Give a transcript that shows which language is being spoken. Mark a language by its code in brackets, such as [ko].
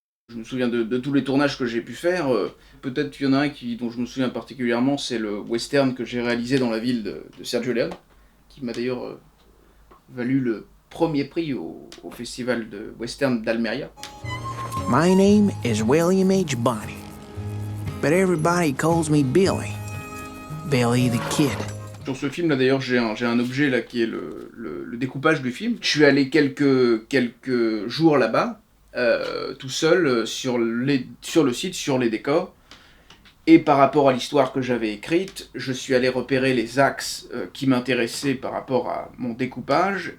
[fr] Je me souviens de tous les tournages que j'ai pu faire. Peut-être qu'il y en a un dont je me souviens particulièrement, c'est le western que j'ai réalisé dans la ville de Sergio Leone, qui m'a d'ailleurs valu le premier prix au festival de western d'Almeria. [en] My name is William H. Bonney, but everybody calls me Billy. Billy the Kid. [fr] Sur ce film là d'ailleurs j'ai un objet là qui est le découpage du film. Je suis allé quelques jours là-bas, tout seul, sur le site, sur les décors. Et par rapport à l'histoire que j'avais écrite, je suis allé repérer les axes qui m'intéressaient par rapport à mon découpage.